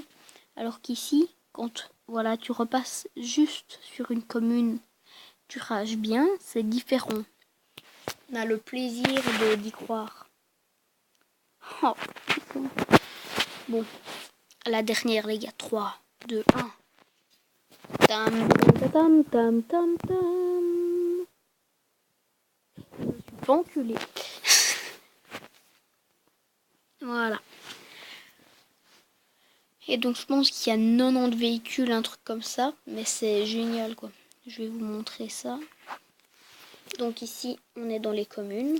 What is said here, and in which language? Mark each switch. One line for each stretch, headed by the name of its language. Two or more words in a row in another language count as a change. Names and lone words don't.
French: Alors qu'ici, quand voilà, tu repasses juste sur une commune, tu rages bien, c'est différent. On a le plaisir d'y croire. Oh. Bon, la dernière les gars, 3, 2, 1. Tam tam tam tam tam. Je suis pas enculée. Voilà. Et donc je pense qu'il y a 90 véhicules, un truc comme ça. Mais c'est génial quoi. Je vais vous montrer ça. Donc ici, on est dans les communes.